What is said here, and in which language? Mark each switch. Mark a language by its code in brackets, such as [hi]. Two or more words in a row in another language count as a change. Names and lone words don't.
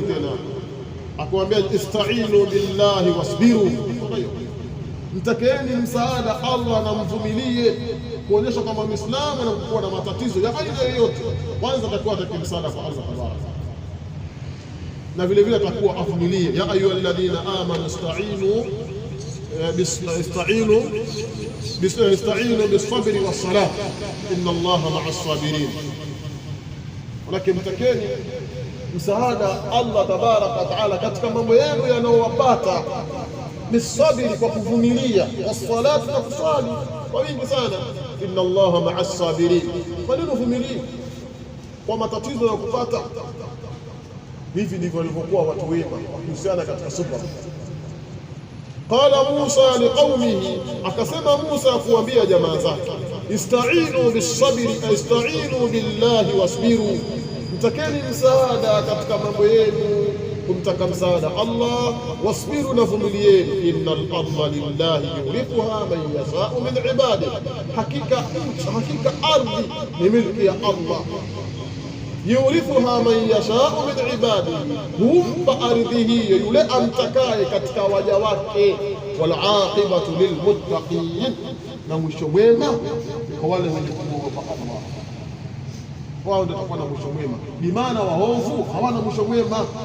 [sw] Tena akamwambia [ar] استعينوا بالله واصبروا, [sw] mtakeeni msaada Allah na mvumilie, kuonyesha kama Muislamu anapokuwa na matatizo ya aina yoyote, kwanza atakuwa atake msaada kwa Allah tabaraka, na vile vile atakuwa avumilie. [ar] يا أيها الذين آمنوا استعينوا بالصبر والصلاة إن الله مع الصابرين. [sw] Walakin mtakeni msaada Allah [ar] تبارك وتعالى [sw] katika mambo yenu yanayowapata, bisabri, kwa kuvumilia, was-salati, na kusali kwa wingi sana, [ar] إن الله مع الصابرين. [sw] Kwa nini uvumilie kwa matatizo ya kupata? Hivi ndivyo walivyokuwa watu wema wakihusiana katika subra. [ar] قال موسى لقومه, [sw] akasema Musa kuambia jamaa zake, [ar] استعينوا بالصبر استعينوا بالله واصبروا, [sw] mtakeni msaada katika mambo yenu, kumtaka msaada Allah, wasbiru, na vumilieni. [ar] إن الأرض لله يورثها من يشاء من عباده, [sw] hakika ardhi ni milki ya Allah. [ar] يورثها من يشاء من عباده, [sw] humpa ardhi hiyo yule amtakaye katika waja wake. [ar] والعاقبة للمتقين, [sw] na mwisho mwema kwa wale wenye kumwogopa Allah. Wao ndio watakuwa na mwisho mwema, bimaana waovu hawana mwisho mwema.